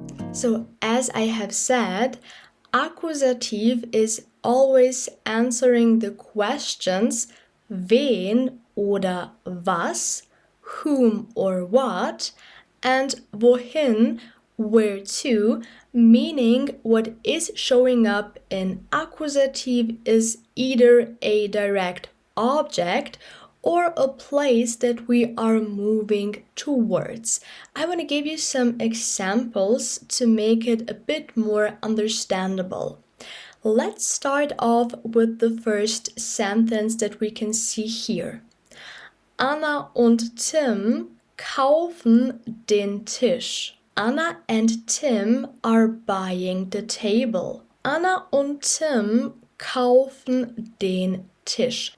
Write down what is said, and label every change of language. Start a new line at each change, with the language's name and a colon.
English: So as I have said, accusative is always answering the questions
German: wen oder was,
English: whom or what, and wohin, where to, meaning what is showing up in accusative is either a direct object or a place that we are moving towards. I want to give you some examples to make it a bit more understandable. Let's start off with the first sentence that we can see here.
German: Anna und Tim kaufen den Tisch.
English: Anna and Tim are buying the table.
German: Anna und Tim kaufen den Tisch.